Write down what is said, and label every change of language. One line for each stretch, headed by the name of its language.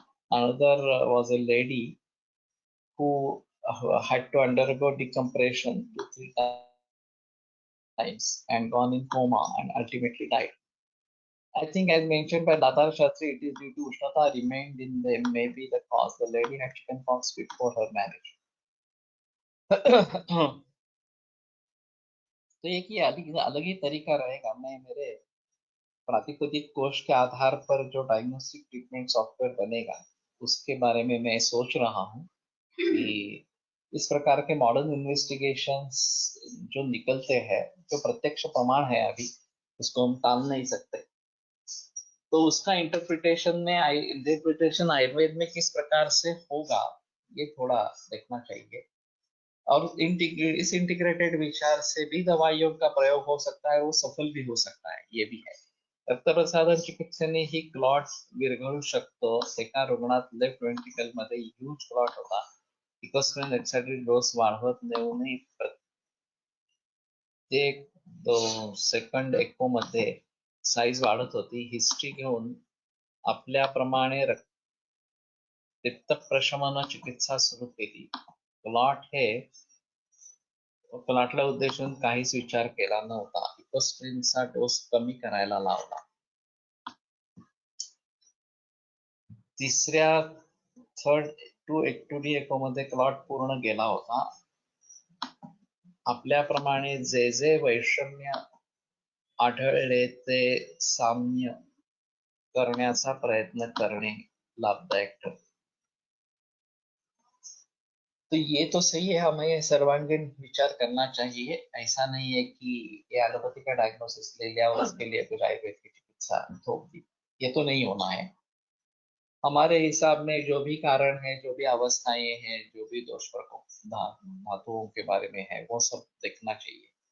English: Another was a lady who had to undergo decompression 2-3 times and gone in coma and ultimately died. I think, as mentioned by Datar Shastri, it is due to Ushnata remained in them, may be the cause. The lady had chickenpox before her marriage.
Hindi: तो एक ही अलग ही तरीका रहेगा। मैं मेरे प्रातिपदिक कोश के आधार पर जो डायग्नोस्टिक ट्रीटमेंट सॉफ्टवेयर बनेगा उसके बारे में मैं सोच रहा हूँ कि इस प्रकार के मॉडर्न इन्वेस्टिगेशंस जो निकलते हैं, जो प्रत्यक्ष प्रमाण है, अभी उसको हम टाल नहीं सकते, तो उसका इंटरप्रिटेशन आयुर्वेद में किस प्रकार से होगा ये थोड़ा देखना चाहिए। और इस इंटीग्रेटेड विचार से भी दवाइयों का प्रयोग हो सकता है, वो सफल भी हो सकता है, ये भी है।
Marathi: रक्तप्रसाधन चिकित्सेने ही क्लॉट विरघळू शकतो। एका रुग्णात लेफ्ट वेंट्रिकल मध्ये ह्यूज क्लॉट होता। इकोस्प्रिन एक्साइटेड डोस वाढवत नेऊनही प्रत्येक 2 सेकंड एको मध्ये साईज वाढत होती। हिस्ट्री घेऊन आपल्याप्रमाणे पित्त प्रशमन चिकित्सा सुरू केली। क्लॉट हे प्लाटला उद्देशून काहीच विचार केला नव्हता. इकोस्प्रिनचा डोस कमी करायला लावला. तिसऱ्या थर्ड 2 एको मध्ये क्लॉट पूर्ण गेला होता. आपल्याप्रमाणे जे जे वैषम्य आढळले ते साम्य करण्याचा प्रयत्न करणे लाभदायक ठरते.
Hindi: तो ये तो सही है, हमें सर्वांगीण विचार करना चाहिए. ऐसा नहीं है कि ये एलोपैथी का डायग्नोसिस ले लिया और उसके लिए फिर आयुर्वेद की चिकित्सा थोप दी. ये तो नहीं होना है. हमारे हिसाब में जो भी कारण है, जो भी अवस्थाएं हैं, जो भी दोष प्रकोप धातुओं के बारे में है, वो सब देखना चाहिए.